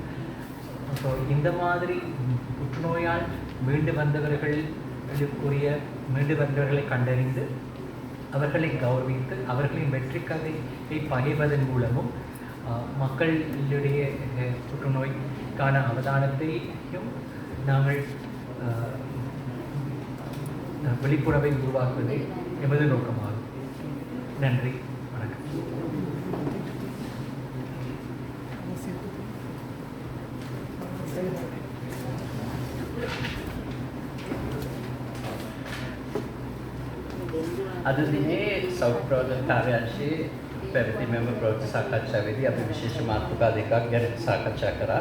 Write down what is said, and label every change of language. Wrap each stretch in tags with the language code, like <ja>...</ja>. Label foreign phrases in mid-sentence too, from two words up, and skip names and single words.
<ta>ஸோ இந்த மாதிரி புற்றுநோயால் மீண்டு வந்தவர்களை கண்டறிந்து அவர்களை கௌரவித்து அவர்களின் வெற்றி கதையை பகிர்வதன் மூலமும் மக்களிடையே புற்றுநோய்க்கான அவதானத்தையும் நாங்கள் விழிப்புணர்வை உருவாக்குவதே எமது நோக்கமாகும். நன்றி, வணக்கம்.</ta> <si>අද දිනේ සෞඛ්‍ය ප්‍රවර්ධන කාර්යාංශයේ පැවති මෙම ප්‍රවෘත්ති සාකච්ඡාවේදී අපි විශේෂ මාතෘකා දෙකක් ගැන සාකච්ඡා කරා.</si>